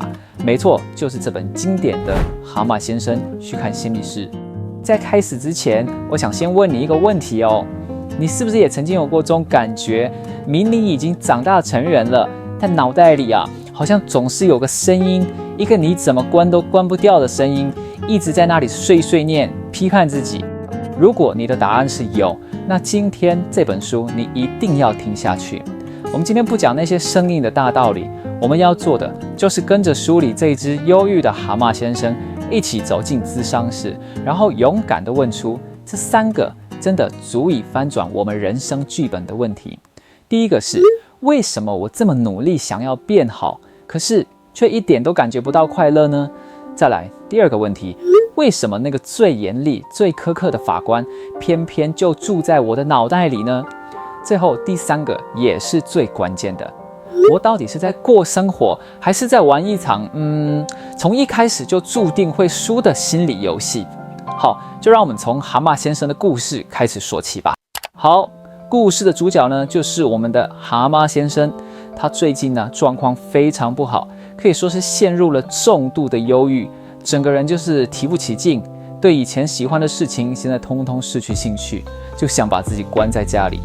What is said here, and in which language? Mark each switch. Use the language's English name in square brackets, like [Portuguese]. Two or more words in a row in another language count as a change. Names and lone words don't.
[Chinese] 沒錯，就是這本經典的《蛤蟆先生去看心理師》。在開始之前，我想先問你一個問題哦。你是不是也曾經有過這種感覺？明明已經長大成人了，但腦袋裡好像總是有個聲音，一個你怎麼關都關不掉的聲音，一直在那裡碎碎念、批判自己。如果你的答案是有，那今天這本書你一定要聽下去。我們今天不講那些生硬的大道理，我們要做的就是跟着書裡這隻憂鬱的蛤蟆先生一起走進諮商室，然後勇敢地問出這3個真的足以翻轉我們人生劇本的問題。第一個是，為什麼我這麼努力想要變好，可是卻一點都感覺不到快樂呢？再來，第二個問題，為什麼那個最嚴厲、最苛刻的法官，偏偏就住在我的腦袋裡呢？最後第3個也是最關鍵的，我到底是在過生活，還是在玩一場從一開始就注定會輸的心理遊戲？好，就讓我們從蛤蟆先生的故事開始說起吧。好，故事的主角呢，就是我們的蛤蟆先生。他最近呢，狀況非常不好，可以說是陷入了重度的憂鬱，整個人就是提不起勁，對以前喜歡的事情現在通通失去興趣，就想把自己關在家裡。